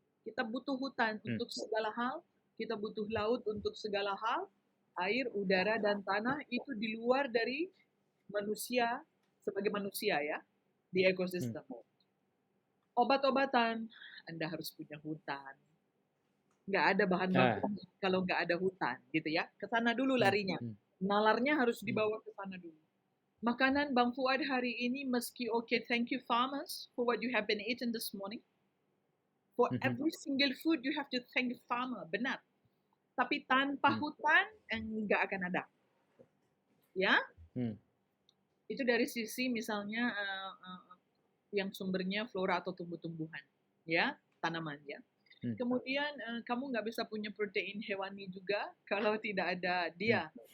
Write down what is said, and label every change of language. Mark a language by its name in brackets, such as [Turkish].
[Indonesian] Kita butuh hutan untuk segala hal, kita butuh laut untuk segala hal, air, udara, dan tanah itu di luar dari manusia sebagai manusia ya, di ekosistem. Obat-obatan, Anda harus punya hutan. Nggak ada bahan baku kalau nggak ada hutan, gitu ya. Ke sana dulu larinya. Nalarnya harus dibawa ke sana dulu. Makanan Bang Fuad hari ini meski [English] thank you farmers for what you have been eating this morning. For every single food you have to thank the farmer, [Indonesian] benar. Tapi tanpa hutan nggak akan ada. Ya? Itu dari sisi misalnya yang sumbernya flora atau tumbuh-tumbuhan, ya, tanaman ya. Kemudian kamu nggak bisa punya protein hewani juga kalau tidak ada dia.